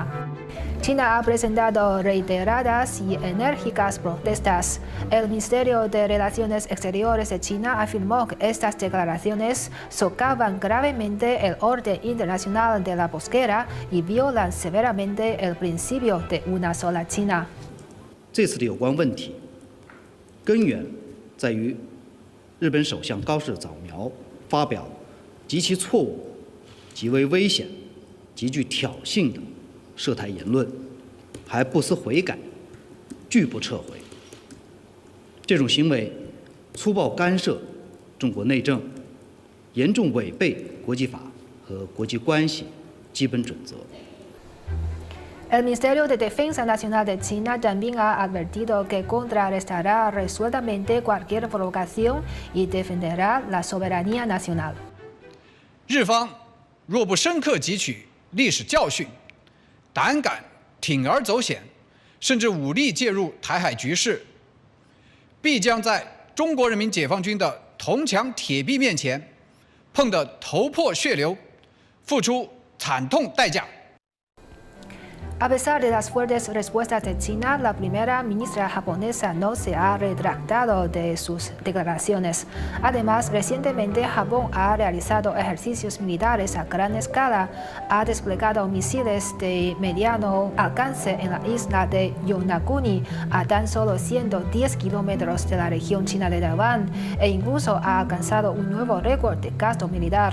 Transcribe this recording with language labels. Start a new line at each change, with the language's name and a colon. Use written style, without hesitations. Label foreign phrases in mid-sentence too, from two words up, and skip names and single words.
Spanish: China ha presentado reiteradas y enérgicas protestas. El Ministerio de Relaciones Exteriores de China afirmó que estas declaraciones socavan gravemente el orden internacional de la posguerra y violan severamente el principio de una sola China.
Chinese: 这次的有关问题根源在于日本首相高市早苗发表极其错误、极为危险、极具挑衅的涉台言论，还不思悔改，拒不撤回。这种行为粗暴干涉中国内政，严重违背国际法和国际关系基本准则。
Spanish: El Ministerio de Defensa Nacional de China también ha advertido que contrarrestará resueltamente cualquier provocación y defenderá la soberanía nacional.
Chinese: 日方若不深刻汲取历史教训， 胆敢铤而走险，甚至武力介入台海局势，必将在中国人民解放军的铜墙铁壁面前碰得头破血流，付出惨痛代价。
Spanish: A pesar de las fuertes respuestas de China, la primera ministra japonesa no se ha retractado de sus declaraciones. Además, recientemente Japón ha realizado ejercicios militares a gran escala, ha desplegado misiles de mediano alcance en la isla de Yonaguni a tan solo 110 kilómetros de la región china de Taiwán e incluso ha alcanzado un nuevo récord de gasto militar.